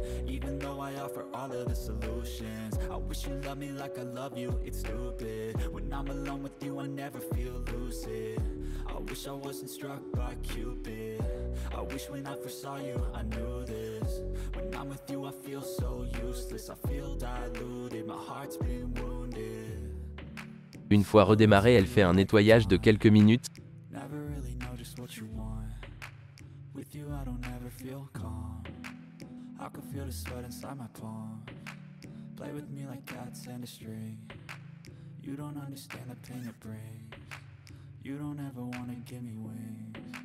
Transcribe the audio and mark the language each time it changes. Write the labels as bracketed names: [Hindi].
[English] Even though I offer all of the solutions, I wish you loved me like I love you, it's stupid. When I'm alone with you, I never feel lucid. I wish I wasn't struck by Cupid. I wish when I first saw you, I knew this. When I'm with you, I feel so useless. I feel diluted, my heart's been wounded. [French] Une fois redémarrée, elle fait un nettoyage de quelques minutes. [English] Never really know just what you want. With you, I don't ever feel calm. I can feel the sweat inside my palm. Play with me like cats and a string. You don't understand the pain it brings. You don't ever wanna give me wings.